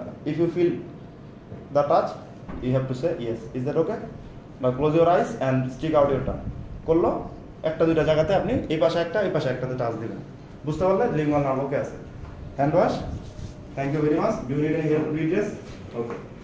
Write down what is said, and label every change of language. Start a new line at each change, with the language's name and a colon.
English: If you feel the touch you have to say yes. Is that okay? Now close your eyes and stick out your tongue.
Bangla: করলো একটা দুইটা জায়গাতে আপনি এই পাশে একটা এই পাশে একটাতে টাচ দিবেন, বুঝতে পারলে লিঙ্গুয়াল নার্ভ ওকে আছে। Hand wash,
English: Thank you very much. Do you need any help to read this? Okay.